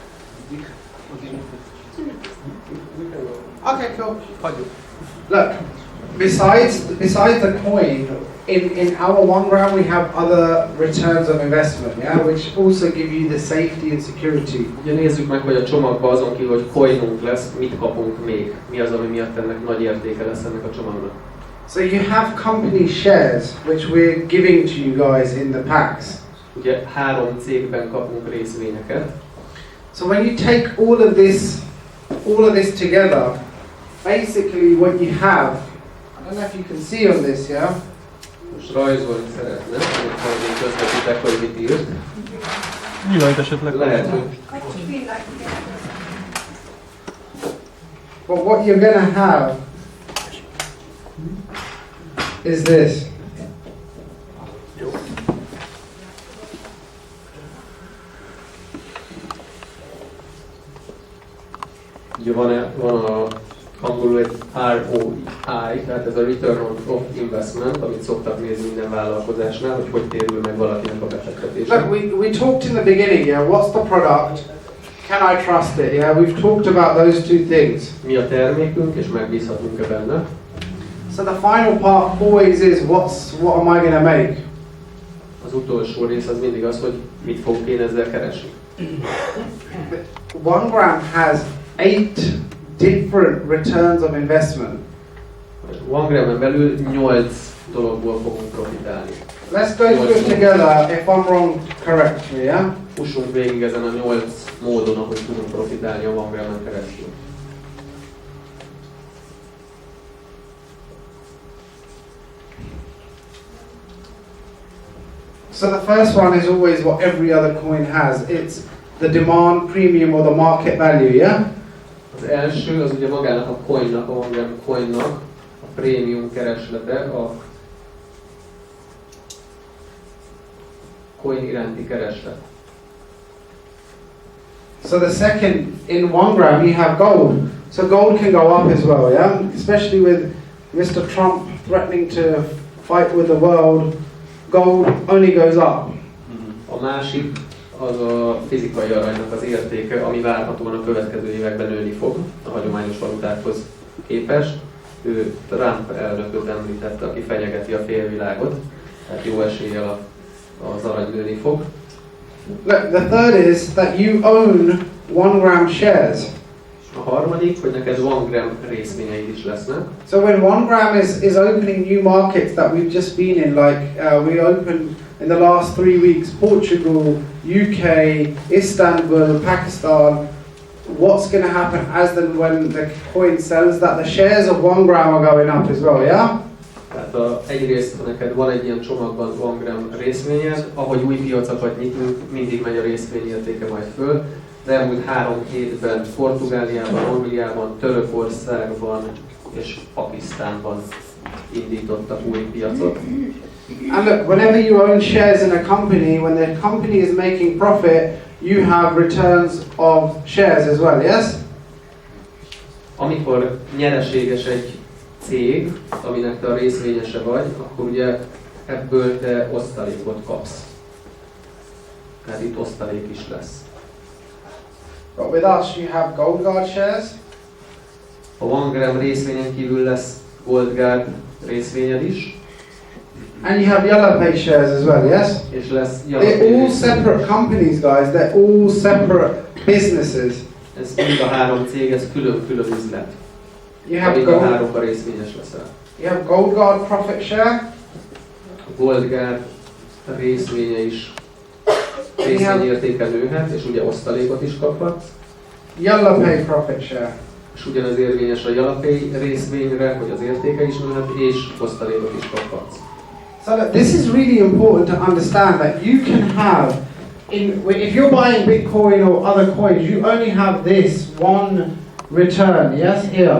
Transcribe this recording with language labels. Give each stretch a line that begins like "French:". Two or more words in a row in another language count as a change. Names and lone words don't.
English: Okay, cool. Look, besides the coin, in our OneGram we have other returns of investment, yeah, which also give you the safety and security.
Hungarian: Ugye nézzük meg, hogy a csomagban azon kívül, hogy coinunk lesz, mit kapunk még. Mi az, ami miatt ennek nagy értéke lesz ennek a csomagnak.
English: So you have company shares, which we're giving to you guys in the packs.
Hungarian: Ugye 3 cégben kapunk részvényeket.
English: So when you take all of this together, basically what you have, I don't know if you can see on this, yeah?
Hungarian: Most rajzolni szeretne, amit majd én közvetítek, hogy mit írt. Nyilat esetleg. Lehet, hogy
English: But what you're gonna have is this.
Hungarian: ugye van a angolul egy ROI, tehát ez a
English: Return of Investment,
Hungarian: amit szoktak nézni minden vállalkozásnál, hogy térül meg valakinek a befektetése.
English: Look, we talked in the beginning, yeah, what's the product? Can I trust it? Yeah, we've talked about those two things.
Hungarian: Mi a termékünk, és megbízhatunk-e benne?
English: So the final part always is what am I going to make?
Hungarian: Az utolsó rész az mindig az, hogy mit fogok én ezzel keresni.
English: OneGram has 8 different returns of investment.
Hungarian: OneGram-en belül 8 dologból fogunk profitálni.
English: Let's go through it together. If I'm wrong, correct me, yeah?
Hungarian: Fussunk végig ezen a 8 módon, ahogy tudunk profitálni a OneGram-en keresztül.
English: So the first one is always what every other coin has. It's the demand premium or the market value, yeah?
Hungarian: Az első az ugye magának a coinnak, a OneGram coinnak a prémium kereslete, a coin iránti kereslet.
English: So the second, in OneGram you have gold. So gold can go up as well, yeah? Especially with Mr. Trump threatening to fight with the world, gold only goes up.
Hungarian: A másik az a fizikai aranynak az értéke, ami várhatóan a következő években nőni fog a hagyományos valutákhoz képest. Ő Trump elnököt említette, aki fenyegeti a félvilágot, tehát jó eséllyel az arany nőni fog.
English: Look, the third is that you own OneGram shares.
Hungarian: A harmadik, hogy neked OneGram részvényeid is lesznek.
English: So when OneGram is opening new markets that we've just been in, like we opened in the last 3 weeks, Portugal, UK, Istanbul, Pakistan, what's going to happen as then when the coin sells that the shares of OneGram are going up as well, yeah?
Hungarian: Tehát egyrészt neked van egy ilyen csomagban OneGram részvényed, ahogy új piacokat nyitunk, mindig megy a részvény értéke majd föl. Az elmúlt 3 hétben Portugáliában, Angliában, Törökországban és Pakisztánban indítottak új piacot.
English: And look, whenever you own shares in a company, when the company is making profit, you have returns of shares as well, yes?
Hungarian: Amikor nyereséges egy cég, aminek te a részvényese vagy, akkor ugye ebből te osztalékot kapsz. Tehát itt osztalék is lesz.
English: But with us you have Gold Guard shares.
Hungarian: A OneGram részvényen kívül lesz Gold Guard részvényed is.
English: And you have Yellow Pay shares as well, yes?
Hungarian: És lesz
English: They're all separate companies, guys. They're all separate businesses.
Hungarian: Ez mind a 3 cég, ez külön-külön üzlet.
English: You have
Hungarian: Mind a
English: Gold,
Hungarian: 3-ban részvényes leszel.
English: you have Gold Guard profit share.
Hungarian: A Gold Guard részvénye is részvényértéke nőhet, és ugye osztalékot is kaphatsz.
English: Yellow Pay profit share.
Hungarian: És ugyanez érvényes a Jalapay részvényre, hogy az értéke is nőhet, és osztalékot is kaphatsz.
English: So that this is really important to understand that you can have, if you're buying Bitcoin or other coins, you only have this one return, yes, here.